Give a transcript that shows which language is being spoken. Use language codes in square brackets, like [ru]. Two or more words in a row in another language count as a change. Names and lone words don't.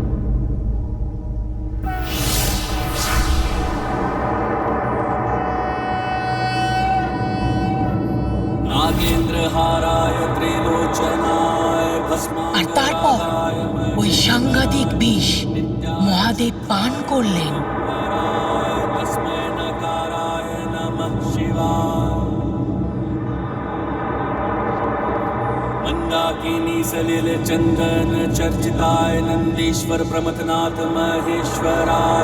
[sa] नागेन्द्रहाराय त्रिलोचनाय [bn] আর তারপর [sa] भस्माय [bn] ওই সাংঘাতিক বিষ মহাদেব পান করলেন। [sa] तस्मै नकाराय नमः शिवाय। मंदाकिनी सलिल चंदन चर्चिताय नंदीश्वर प्रमथनाथ महेश्वराय।